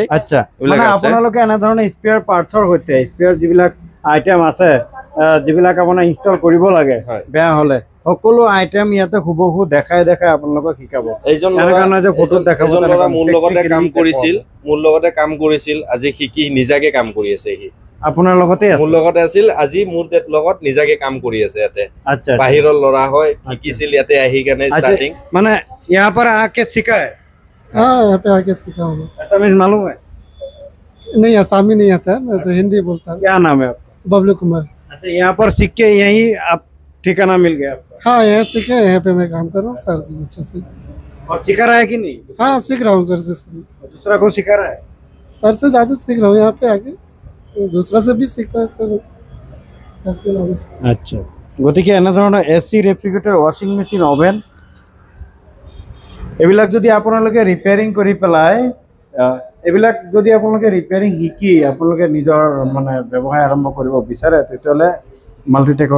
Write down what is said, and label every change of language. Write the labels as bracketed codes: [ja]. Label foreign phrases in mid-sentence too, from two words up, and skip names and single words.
[as] আচ্ছা মানে আপোনালোকে এনে ধৰণৰ স্পেয়াৰ পাৰ্টছৰ হৈতে স্পেয়াৰ যিবিলাক আইটেম আছে যিবিলাক আপোনাৰ ইনষ্টল কৰিব লাগে বেয়া হলে সকলো আইটেম ইয়াতে হুবহু দেখাই আপোনালোকক শিকাব এইজন যে ফটো দেখাব ল'ৰা মোৰ লগতে কাম কৰিছিল আজি শিকি নিজাকে কাম কৰি আছে সি আপোনাৰ লগতে মোৰ লগতে আছিল আজি মোৰ লগত নিজাকে কাম কৰি আছে ইয়াতে আচ্ছা বাহিৰৰ ল'ৰা হয় শিকিছিল ইয়াতে আহি কেনে স্টাৰ্টিং [hi] মানে यहाँ पर आके सीखा है हाँ यहाँ पे आके सीखा हूँ असमीज मालूम है नहीं आसामी नहीं आता है मैं तो हिंदी बोलता हूँ क्या नाम है आपका बबलू कुमार अच्छा यहाँ पर सीख के यही आप ठिकाना मिल गया आपका हाँ यहाँ सीखे यहाँ पे मैं काम कर रहा हूँ सर से अच्छे से और सिखा रहा है कि नहीं हाँ सीख रहा हूँ सर से दूसरा को सिखा रहा है सर से ज़्यादा सीख रहा हूँ यहाँ पे आके दूसरा से भी सीखता है सर से ज़्यादा [as] আচ্ছা গতিকে এনে ধৰণৰ এসি ৰেফ্ৰিজাৰেটৰ [en] washing machine [as] ওভেন এইবিলাক যদি আপোনালোকে ৰিপেয়াৰিং কৰি পেলাই এইবিলাক যদি আপোনালোকে ৰিপেয়াৰিং শিকি আপোনালোকে নিজৰ মানে ব্যৱসায় আৰম্ভ কৰিব বিচাৰে তেতিয়াহ'লে মাল্টিটেকৰ